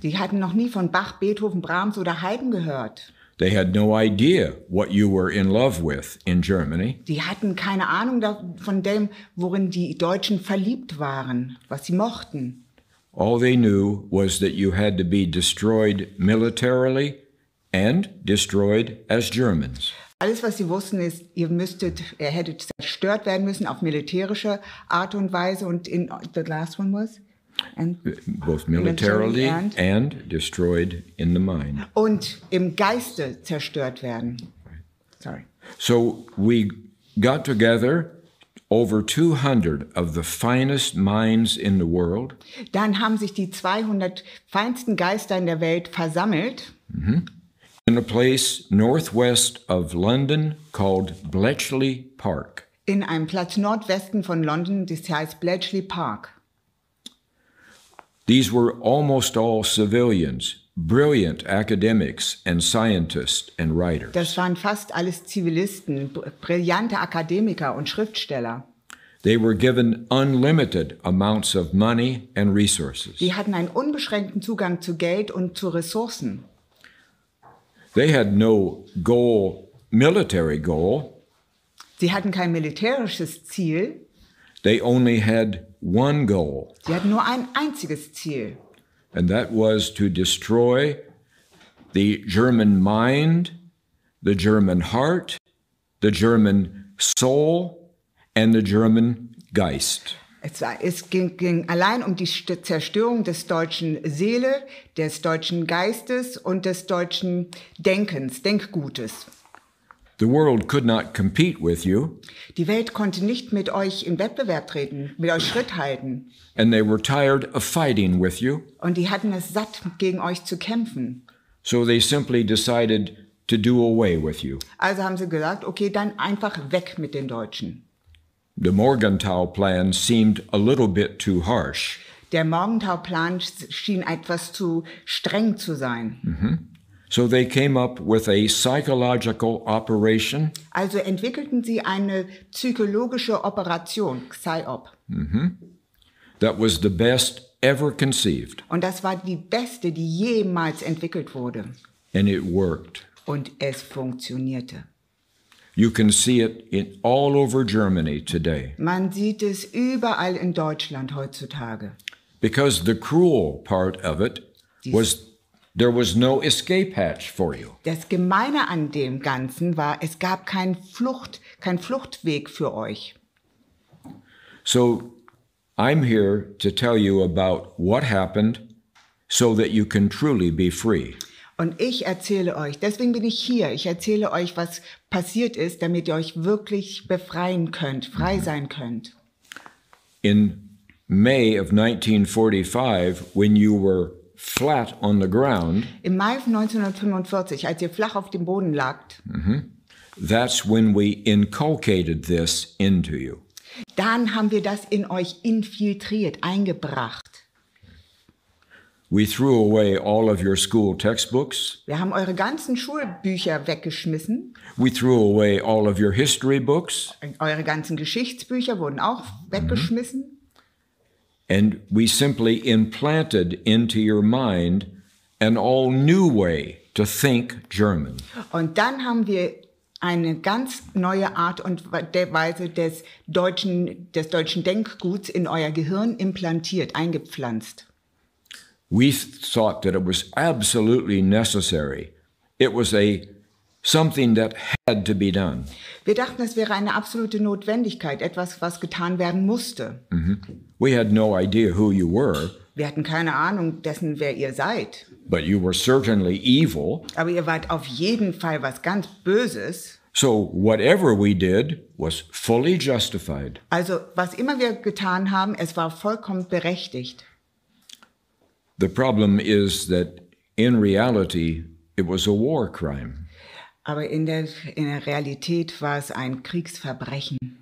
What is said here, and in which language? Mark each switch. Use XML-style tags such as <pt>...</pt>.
<de>Die hatten noch nie von Bach, Beethoven, Brahms oder Haydn gehört.</de> <en>They had no idea what you were in love with in Germany.</en> <de>Die hatten keine Ahnung von dem, worin die Deutschen verliebt waren, was sie mochten.</de> <en>All they knew was that you had to be destroyed militarily and destroyed as Germans.</en> <de>Alles, was sie wussten, ist, ihr hättet zerstört werden müssen auf militärische Art und Weise. Und</de> <en>the last one was? Both militarily and destroyed in the mind.</en> <de>Und im Geiste zerstört werden.</de> <en>Sorry. So we got together over 200 of the finest minds in the world.</en> <de>Dann haben sich die 200 feinsten Geister in der Welt versammelt.</de> <en>In a place northwest of London called Bletchley Park.</en> <de>In einem Platz nordwesten von London, das heißt Bletchley Park.</de> <en>These were almost all civilians, brilliant academics and scientists and writers.</en> <de>Das waren fast alles Zivilisten, brillante Akademiker und Schriftsteller.</de> <en>They were given unlimited amounts of money and resources.</en> <de>Die hatten einen unbeschränkten Zugang zu Geld und zu Ressourcen.</de> <en>They had no goal, military goal.</en> <de>Sie hatten kein militärisches Ziel.</de> <en>They only had one goal.</en> <de>Sie hatten nur ein einziges Ziel.</de> <en>And that was to destroy the German mind, the German heart, the German soul, and the German Geist.</en> <de>Es ging allein um die Zerstörung des deutschen Seele, des deutschen Geistes und des deutschen Denkens, Denkgutes.</de> <en>The world could not compete with you.</en> <de>Die Welt konnte nicht mit euch in Wettbewerb treten, mit euch Schritt halten.</de> <en>And they were tired of fighting with you.</en> <de>Und die hatten es satt, gegen euch zu kämpfen.</de> <en>So they simply decided to do away with you.</en> <de>Also haben sie gesagt, okay, dann einfach weg mit den Deutschen.</de> <en>The Morgenthau-Plan seemed a little bit too harsh.</en> <de>Der Morgenthau-Plan schien etwas zu streng zu sein.</de> <en>So they came up with a psychological operation.</en> <de>Also entwickelten sie eine psychologische Operation, PsyOp.</de> <en>That was the best ever conceived.</en> <de>Und das war die beste, die jemals entwickelt wurde.</de> <en>And it worked.</en> <de>Und es funktionierte.</de> <en>You can see it all over Germany today.</en> <de>Man sieht es überall in Deutschland heutzutage.</de> <en>Because the cruel part of it was there was no escape hatch for you.</en> <de>Das Gemeine an dem Ganzen war, es gab kein Fluchtweg für euch.</de> <en>So I'm here to tell you about what happened so that you can truly be free.</en> <de>Und ich erzähle euch, deswegen bin ich hier, ich erzähle euch, was passiert ist, damit ihr euch wirklich befreien könnt, frei sein könnt.</de> <en>In May of 1945, when you were flat on the ground,</en> <de>im Mai 1945, als ihr flach auf dem Boden lagt,</de> <en>that's when we inculcated this into you.</en> <de>Dann haben wir das in euch infiltriert, eingebracht.</de> <en>We threw away all of your school textbooks.</en> <de>Wir haben eure ganzen Schulbücher weggeschmissen.</de> <en>We threw away all of your history books.</en> <de>Eure ganzen Geschichtsbücher wurden auch weggeschmissen.</de> <en>And we simply implanted into your mind an all new way to think German.</en> <de>Und dann haben wir eine ganz neue Art und Weise des deutschen Denkguts in euer Gehirn implantiert, eingepflanzt.</de> <en>We thought that it was absolutely necessary. It was something that had to be done.</en> <de>Wir dachten, es wäre eine absolute Notwendigkeit, etwas, was getan werden musste.</de> <en>We had no idea who you were.</en> <de>Wir hatten keine Ahnung dessen, wer ihr seid.</de> <en>But you were certainly evil.</en> <de>Aber ihr wart auf jeden Fall was ganz Böses.</de> <en>So whatever we did was fully justified.</en> <de>Also was immer wir getan haben, es war vollkommen berechtigt.</de> <en>The problem is that in reality it was a war crime.</en> <de>Aber in der Realität war es ein Kriegsverbrechen.</de>